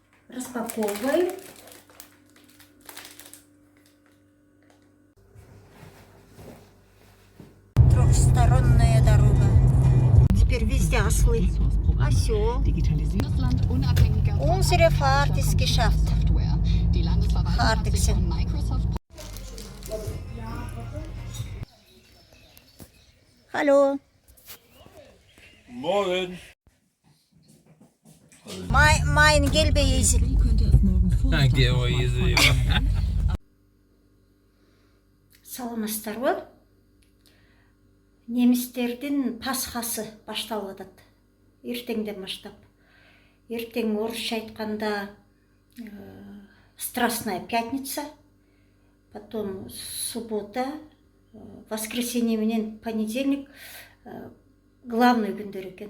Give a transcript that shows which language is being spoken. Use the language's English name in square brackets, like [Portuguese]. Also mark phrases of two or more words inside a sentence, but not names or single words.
[Russian] Распаковываем. Трехсторонняя дорога. Теперь везде ослы. Осел. [German] Unsere Fahrt ist geschafft. Hartigsen. Hallo. Morgen. Mein gelbe Esel. [Russian] Где его язык? [Kazakh] Саламатсыздар ғой? Немістердің пасхасы башталып жатады. Ертеңден баштап. Ертең орысша айтқанда [Russian] Страстная пятница, потом суббота, воскресенье [Kazakh] менен понедельник главный күндер екен.